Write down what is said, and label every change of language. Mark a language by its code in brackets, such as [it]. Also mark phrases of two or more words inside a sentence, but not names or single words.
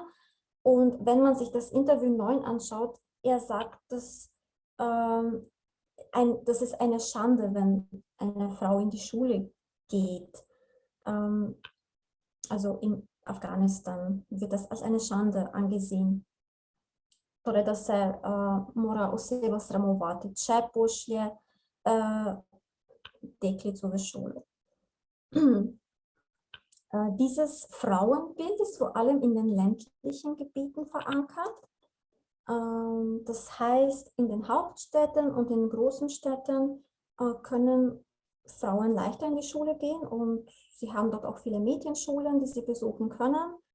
[de] Und wenn man sich das Interview 9 anschaut, er sagt, dass das ist eine Schande, wenn eine Frau in die Schule geht. Also in Afghanistan wird das als eine Schande angesehen. [sl] Torej, da se mora oseba sramovati, če pošlje deklico v šolo. [de] Dieses Frauenbild ist vor allem in den ländlichen Gebieten verankert. Das heißt, in den Hauptstädten und in großen Städten können Frauen leichter in die Schule gehen und sie haben dort auch viele Mädchenschulen, die sie besuchen können.